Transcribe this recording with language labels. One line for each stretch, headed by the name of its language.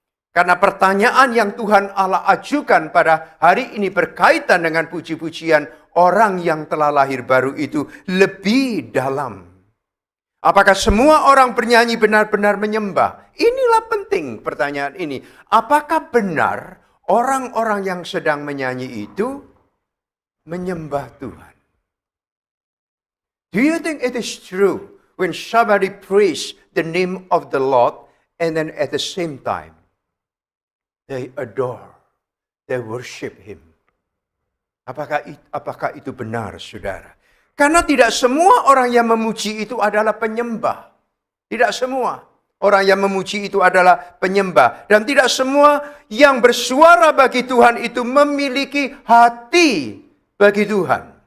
Indonesian: Karena pertanyaan yang Tuhan Allah ajukan pada hari ini berkaitan dengan puji-pujian orang yang telah lahir baru itu lebih dalam. Apakah semua orang bernyanyi benar-benar menyembah? Inilah penting pertanyaan ini. Apakah benar orang-orang yang sedang menyanyi itu menyembah Tuhan?
English: Do you think it is true when somebody praise the name of the Lord and then at the same time they adore, they worship Him?
Indonesian: Apakah itu benar, saudara? Karena tidak semua orang yang memuji itu adalah penyembah. Tidak semua orang yang memuji itu adalah penyembah. Dan tidak semua yang bersuara bagi Tuhan itu memiliki hati bagi Tuhan.